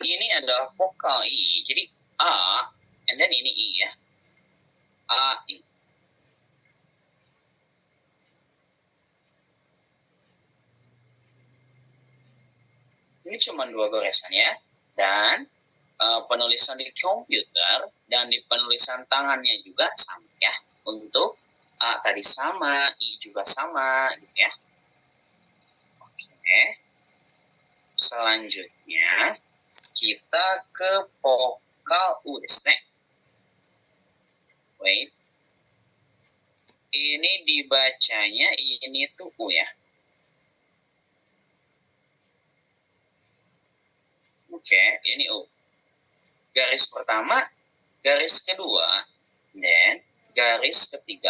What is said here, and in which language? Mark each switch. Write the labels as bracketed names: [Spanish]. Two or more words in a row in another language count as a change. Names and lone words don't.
[Indonesian] adalah vokal I. Jadi A, [English] and then [Indonesian] ini I ya. A, I. Ini cuma 2 goresan ya. Dan penulisan di komputer dan di penulisan tangannya juga sama ya. Untuk A tadi sama, I juga sama gitu ya. Oke. Selanjutnya kita ke vokal U [Japanese] ですね. [Indonesian] Wait. Ini dibacanya ini tuh U ya. Oke, ini U. Garis pertama, garis kedua, dan garis ketiga.